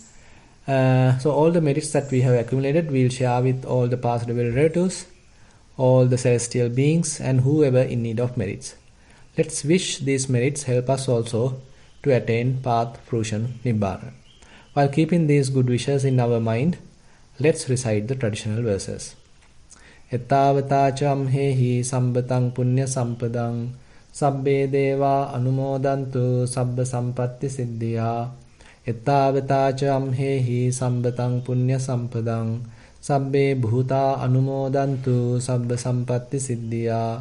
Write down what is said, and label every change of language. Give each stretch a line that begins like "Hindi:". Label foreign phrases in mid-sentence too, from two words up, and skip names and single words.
English: So all the merits that we have accumulated we'll share with all the past relatives, all the celestial beings and whoever in need of merits. Let's wish these merits help us also to attain path, fruition, nibbana. While keeping these good wishes in our mind, let's recite the traditional verses.
Pali: Ettavata hehi sambatang punya sampadang sabbe deva anumodantu sabba sampatti siddhya. Ettavata hehi sambatang punya sampadang sabbe bhuta anumodantu sabba sampatti siddhya.